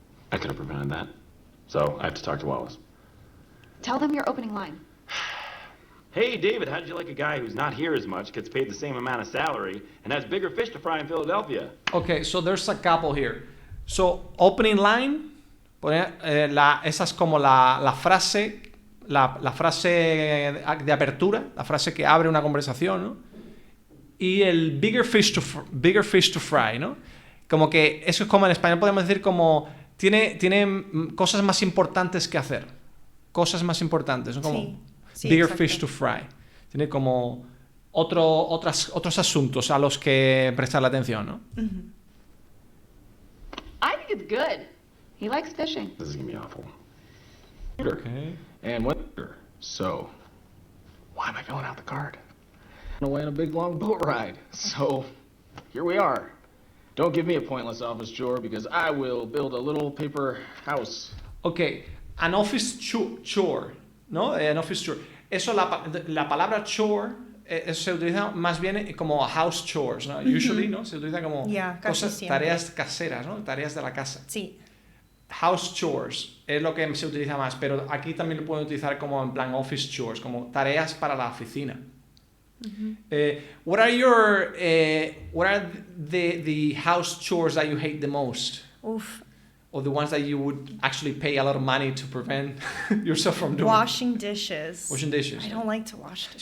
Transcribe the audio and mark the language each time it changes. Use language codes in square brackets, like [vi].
[en] I could have prevented that. So I have to talk to Wallace. Tell them your opening line. Hey, David, how'd you like a guy who's not here as much, gets paid the same amount of salary, and has bigger fish to fry in Philadelphia? Okay, so there's a couple here. [es] So, [en] opening line, [es] esa es como la frase, la frase de apertura, la frase que abre una conversación, ¿no? Y el [en] bigger fish to fry, [es] ¿no? Como que eso es como en español podemos decir como tiene cosas más importantes que hacer. Cosas más importantes, ¿no? Como Sí, [en] bigger [es] exacto. [en] fish to fry. [es] Tiene como otros asuntos a los que prestarle atención, ¿no? [en] I think it's good. He likes fishing. This is gonna be awful. Okay. And when so, why am I filling out the card? Away on a big long boat ride. So, here we are. Don't give me a pointless office chore because I will build a little paper house. Ok, an office chore, [es] ¿no? [en] An office chore. [es] Eso, la palabra chore se utiliza más bien como [en] house chores, [es] ¿no? [en] Usually, [es] ¿no? Se utiliza como [en] Yeah, [es] casi cosas, siempre. tareas caseras, ¿no? Tareas de la casa. Sí. [en] House chores [es] es lo que se utiliza más, pero aquí también lo pueden utilizar como en plan [en] office chores, [es] como tareas para la oficina. [en] What are the house chores that you hate the most? Uf. Or the ones that you would actually pay a lot of money to prevent yourself from doing? Washing dishes. Washing dishes. I don't like to wash dishes.